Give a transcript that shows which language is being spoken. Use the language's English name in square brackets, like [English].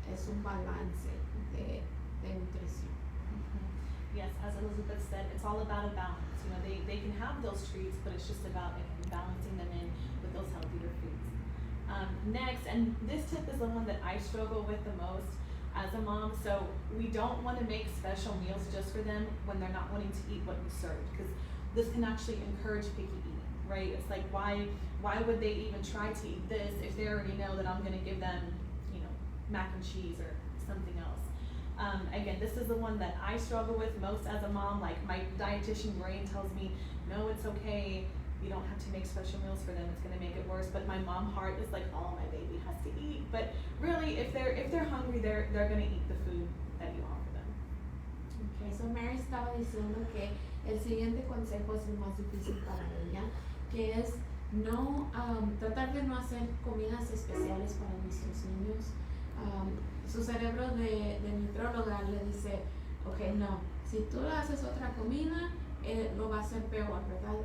[Spanish] Es un balance de nutrición. [English] Yes, as Elizabeth said, it's all about a balance. You know, they can have those treats, but it's just about balancing them in with those healthier foods. Next, and this tip is the one that I struggle with the most as a mom, so we don't want to make special meals just for them when they're not wanting to eat what we serve, because this can actually encourage picky eating, right? It's like, why would they even try to eat this if they already know that I'm going to give them, mac and cheese or something else? Again, this is the one that I struggle with most as a mom. Like, my dietitian brain tells me, no, it's okay. You don't have to make special meals for them. It's going to make it worse. But my mom heart is like, oh, my baby has to eat. But really, if they're hungry, they're going to eat the food that you offer them. [Spanish] Okay, so Mary estaba diciendo que el siguiente consejo es el más difícil para ella, que es tratar de no hacer comidas especiales para nuestros niños. Su cerebro de nutróloga le dice, okay, no, si tú le haces otra comida, lo va a hacer peor, ¿verdad?